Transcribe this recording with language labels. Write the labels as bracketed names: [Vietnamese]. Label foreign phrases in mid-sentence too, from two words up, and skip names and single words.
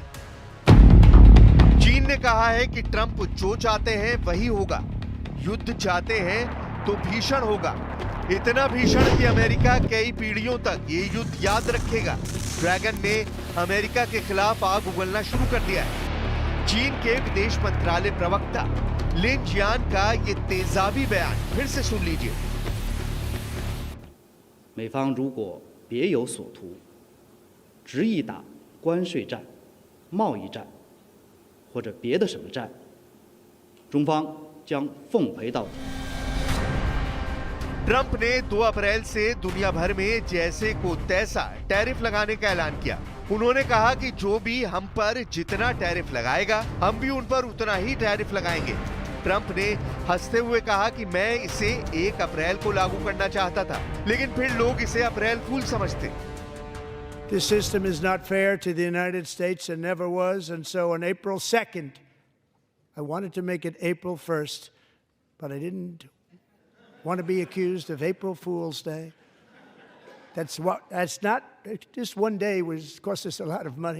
[Hindi] चीन ने कहा है कि ट्रंप जो चाहते हैं वही होगा, युद्ध चाहते हैं तो भीषण होगा, इतना भीषण कि अमेरिका कई पीढ़ियों तक ये युद्ध याद रखेगा। ड्रैगन ने अमेरिका के खिलाफ आग उगलना शुरू कर दिया है। चीन के विदेश मंत्रालय प्रवक्ता लिन जियान का ये तेजाबी बयान फिर से सुन लीजिए। [Chinese] 美方如果别有所图，执意打关税战、贸易战或者别的什么战，中方将奉陪到底。 [Hindi] ट्रंप ने 2 अप्रैल से दुनिया भर में जैसे को तैसा टैरिफ लगाने का ऐलान किया। उन्होंने कहा कि जो भी हम पर जितना टैरिफ लगाएगा, हम भी उन पर उतना ही टैरिफ लगाएंगे। ट्रंप ने हंसते हुए कहा कि मैं इसे 1 अप्रैल को लागू करना चाहता था, लेकिन फिर लोग इसे [English] April Fool [Hindi] समझते। [English] This system is not fair to the United States and never was, and so on April 2nd, I wanted to make it April 1st, but I didn't want to be accused of April Fool's Day. That's not, just one day cost us a lot of money.